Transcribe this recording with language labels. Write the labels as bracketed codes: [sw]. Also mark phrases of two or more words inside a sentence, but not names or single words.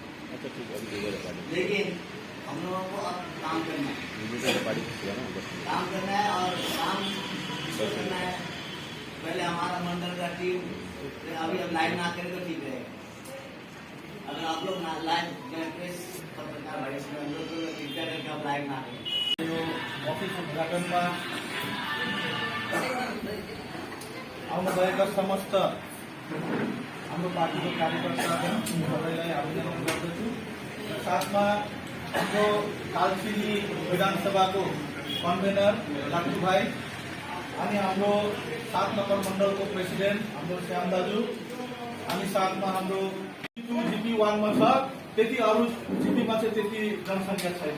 [hi] लेकिन हम लोगों को अब काम करना है, काम करना है, और काम किसको करना है, पहले हमारा मंडल का टीम अभी हम लाइव ना करें तो ठीक रहेगा। अगर आप लोग लाइव प्रेस पत्रकार भाई इसमें हम लोग कृपया करके आप लाइव ना करें। [ne] ऑफिस उद्घाटन में आउनुभएका समस्त हाम्रो पार्टीको कार्यकर्ताहरू सबैलाई अभिनन्दन गर्दछु। साथमा हाम्रो कालचिनी विधानसभाको कन्भेनर लाटु भाइ, अनि हाम्रो 7 नम्बर मण्डलको प्रेसिडेन्ट हाम्रो श्याम दाजु, अनि साथमा हाम्रो GP1 मा छ, त्यति अरू GP मा चाहिँ त्यति जनसङ्ख्या छैन।